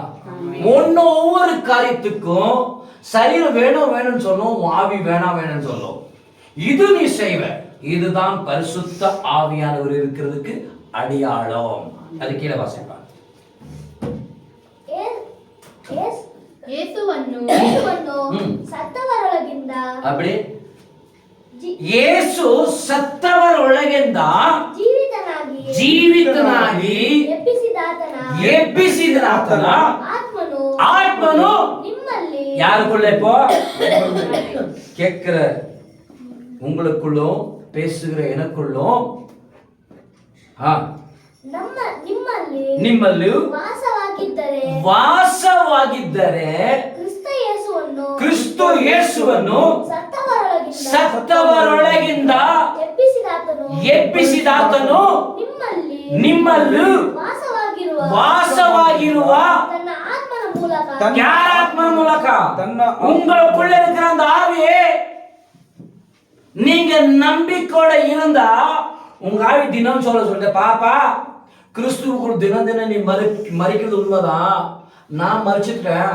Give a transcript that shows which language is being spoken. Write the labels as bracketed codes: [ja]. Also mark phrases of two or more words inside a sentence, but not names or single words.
[ta] ஒவ்வொரு காரியத்துக்கும் சரீரம் வேணும்னு சொல்லும், ஆவி வேணும்னு சொல்லும். இது நீ செய்வ. இதுதான் பரிசுத்த ஆவியானவர் இருக்கிறதுக்கு அடையாளம். அது கீழே வாசிப்பாங்க. அப்படி [kn] ಯೇಸು ಸತ್ತವರೊಳಗಿಂದ ಜೀವಿತನಾಗಿ ಎಬ್ಬಿಸಿದಾತನ ಆತ್ಮನು [ta] யாருக்குள்ளே இப்போ கேட்கிற உங்களுக்குள்ளும் பேசுகிற எனக்குள்ளும் [kn] ನಿಮ್ಮಲ್ಲಿ ವಾಸವಾಗಿದ್ದರೆ ಕ್ರಿಸ್ತು ಯೇಸುವನ್ನು ಸತ್ತವರೊಳಗಿಂದ ಎಬ್ಬಿಸಿದಾತನು ನಿಮ್ಮಲ್ಲಿ ವಾಸವಾಗಿರುವ [ta] யார் ஆத்மா மூலமா உங்களுக்குள்ள இருக்கிற அந்த ஆவியே நீங்க நம்பிக்கையோட இருந்தா உங்க ஆவி தினம் சொல்லுங்க பாப்பா கிறிஸ்துவுக்குள் தினம் தினம் நீ மறிக்கிறது உண்மைதான், நான் மறிச்சிட்டேன்.